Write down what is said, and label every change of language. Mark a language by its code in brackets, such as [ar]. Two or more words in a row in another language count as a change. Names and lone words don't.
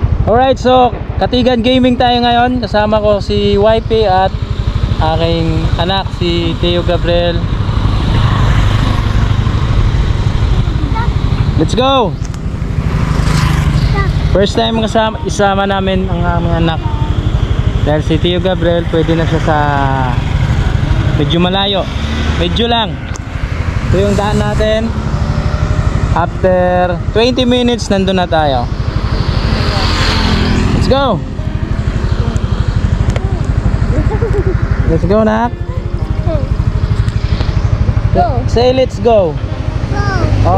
[tl] Alright, so Katigan Gaming tayo ngayon. Kasama ko si YP at aking anak si Theo Gabriel. [en] Let's go! First time [tl] isama namin ang aming anak. Dahil si Theo Gabriel pwede na siya sa medyo malayo. Medyo lang. Ito yung daan natin. [en] After 20 minutes [tl] nandun na tayo. [en] Let's go! Let's go, Nak. Go. Say let's go. Go.